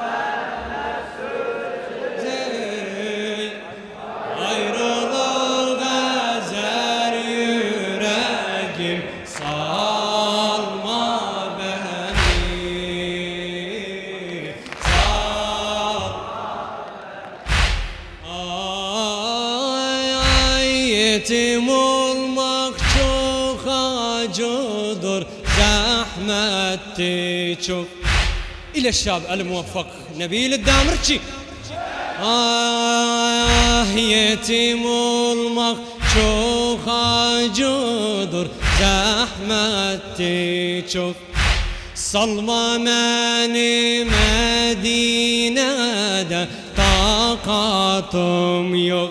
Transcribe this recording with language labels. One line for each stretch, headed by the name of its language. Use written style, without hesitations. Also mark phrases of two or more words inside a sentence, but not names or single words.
Turkish: ayrılık ezer yüreğim, salma beni, ay yetim olmak çok acıdır, zahmetti çok. İle
Arabic: الشاب الموفق
Turkish: نبيل الدامرçi. Yetim olmak çok acıdır, zahmetti çok. Salma beni Medine'de, takatım yok.